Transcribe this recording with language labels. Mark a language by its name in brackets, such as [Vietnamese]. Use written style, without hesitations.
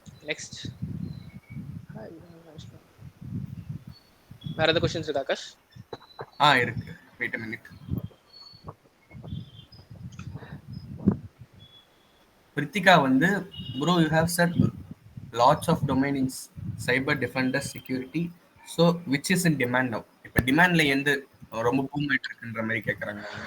[Tamil] Next வேற ஏதாவது questions இருக்கா ஆகாஷ்? [English] இருக்கு, wait a minute. Prithika வந்து bro you have said lots of domain in cyber defender security, so which is in demand now? [Tamil] இப்ப டிமாண்ட்ல எந்த ரொம்ப பூம் ஆயிட்டு இருக்குன்ற மாதிரி கேக்குறாங்க.